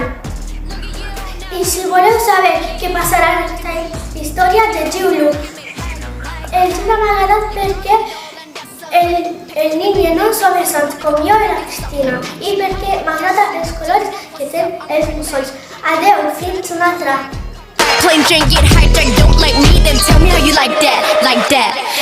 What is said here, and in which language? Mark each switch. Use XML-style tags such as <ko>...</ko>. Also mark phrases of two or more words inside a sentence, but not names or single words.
<ca>I si voleu saber què passarà en aquesta història, llegiu-lo. El llibre m'ha agradat perquè el Nil i el Nol són bessons, com jo i la Cristina, i perquè m'agraden els colors que tenen els mussols. Adeu, fins una altra.</ca> <en>Plain drink, get hyped, don't like me, then tell me how you like that.</en>